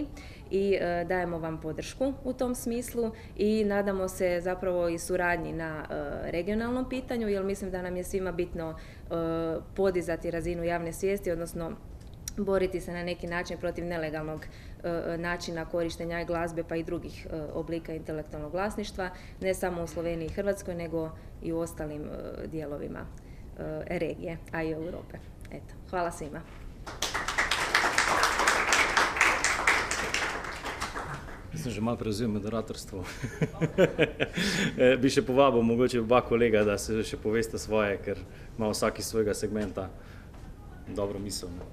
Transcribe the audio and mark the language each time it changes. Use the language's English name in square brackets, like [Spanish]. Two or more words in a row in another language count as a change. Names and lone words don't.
[Croatian] i dajemo vam podršku u tom smislu i nadamo se zapravo i suradnji na regionalnom pitanju, jer mislim da nam je svima bitno podizati razinu javne svijesti, odnosno boriti se na neki način protiv nelegalnog načina korištenja glazbe pa i drugih oblika intelektualnog vlasništva, ne samo u Sloveniji i Hrvatskoj, nego i u ostalim dijelovima regije, a i Europe. Eto, hvala svima. [Slovenian] Sem že malo prevzel moderatorstvo. Bi še povabil mogoče oba kolega, da se še poveste svoje, ker ima vsak iz svojega segmenta dobro misel.